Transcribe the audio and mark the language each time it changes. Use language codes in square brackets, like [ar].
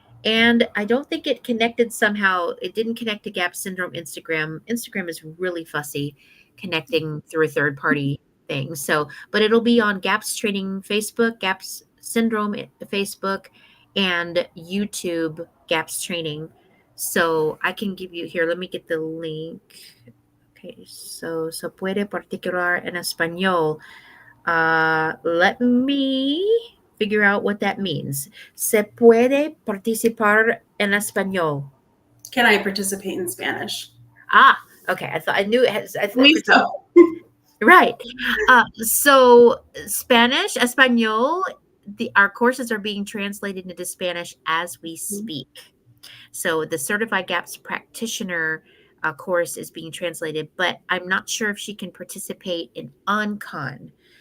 [en] And I don't think it connected somehow. It didn't connect to GAP Syndrome Instagram. Instagram is really fussy connecting through a third party thing. So, but it'll be on GAPS Training Facebook, GAPS Syndrome Facebook, and YouTube GAPS Training. So I can give you here. Let me get the link. Okay, so [es] se puede particular en español. [en] Let me figure out what that means. [es] Se puede participar en español. [en] Can I participate in Spanish? Ah, okay. I thought I knew it has. I thought so. Right. So Spanish, español. Our courses are being translated into Spanish as we speak. So the Certified GAPS Practitioner course is being translated, but I'm not sure if she can participate in OnCon.